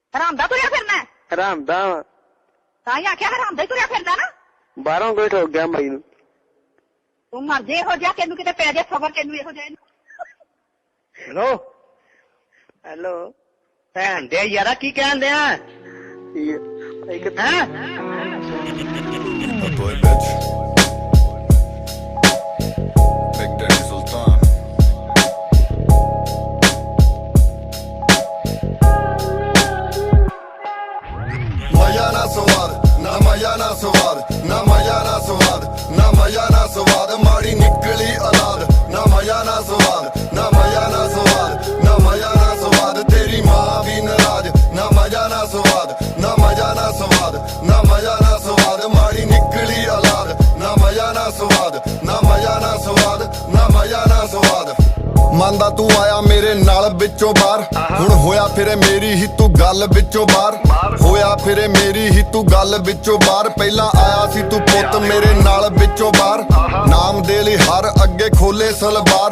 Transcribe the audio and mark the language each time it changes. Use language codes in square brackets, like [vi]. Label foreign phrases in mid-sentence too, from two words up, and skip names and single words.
[pa] ਹਰਾਮ ਦਾ ਤੁਰਿਆ ਫਿਰਨਾ ਹੈ? ਹਰਾਮ ਦਾ ਤਾਂ ਹੀ ਆਖਿਆ ਹਰਾਮ ਦਾ ਹੀ ਤੁਰਿਆ ਫਿਰਦਾ ਨਾ। ਬਾਹਰੋਂ ਕੋਈ ਠੋਕ ਗਿਆ ਮਾਈ ਨੂੰ। ਤੂੰ ਮਰ ਜੇ ਇਹੋ ਜਿਹਾ, ਤੈਨੂੰ ਕਿਤੇ ਪੈ ਜੇ ਖਬਰ, ਤੈਨੂੰ ਇਹੋ ਜਿਹਾ। ਹੈਲੋ ਹੈਲੋ ਭੈਣ ਦੇ ਯਾਰਾ ਕੀ ਕਹਿੰਦੇ ਆ ਹੈਂ? [en] Bad boy bitch. Big Daddy Sultan. [pa] ਮਾਇਆ ਨਾ ਸਵਾਦ, ਨਾ ਮਾਇਆ ਨਾ ਸਵਾਦ, ਨਾ ਮਾਇਆ ਨਾ ਸਵਾਦ, ਨਾ ਮਾਇਆ ਨਾ ਸਵਾਦ, ਮਾੜੀ ਨਿਕਲੀ ਔਲਾਦ, ਨਾ ਮਾਇਆ ਨਾ ਸਵਾਦ, ਨਾ ਮਾਇਆ ਨਾ ਸਵਾਦ, ਨਾ ਮਾਇਆ ਨਾ ਸਵਾਦ, ਤੇਰੀ ਮਾਂ ਭੀ ਨਾਰਾਜ਼, ਨਾ ਮਾਇਆ ਨਾ ਸਵਾਦ, ਨਾ ਮਾਇਆ ਨਾ ਸਵਾਦ, ਨਾ ਮਾਇਆ ਨਾ ਸਵਾਦ, ਮਾੜੀ ਨਿਕਲੀ ਔਲਾਦ, ਨਾ ਮਾਇਆ ਨਾ ਸਵਾਦ, ਨਾ ਮਾਇਆ ਨਾ ਸਵਾਦ, ਨਾ ਮਾਇਆ ਨਾ ਸਵਾਦ। ਮੰਨਦਾ ਤੂੰ ਆਇਆ ਮੇਰੇ ਨਾਲ ਵਿੱਚੋਂ ਬਾਹਰ, ਹੁਣ ਹੋਇਆ ਫਿਰੇ ਮੇਰੀ ਹੀ ਤੂੰ ਗੱਲ ਵਿੱਚੋਂ ਬਾਹਰ, ਹੋਇਆ ਫਿਰੇ ਮੇਰੀ ਹੀ ਤੂੰ ਗੱਲ ਵਿੱਚੋਂ ਬਾਹਰ। ਪਹਿਲਾਂ ਆਇਆ ਸੀ ਤੂੰ ਪੁੱਤ ਮੇਰੇ ਨਾਲ ਵਿੱਚੋਂ ਬਾਹਰ, ਨਾਮ ਦੇ ਲਈ ਹਰ ਅੱਗੇ ਖੋਲੇ ਸਲਵਾਰ।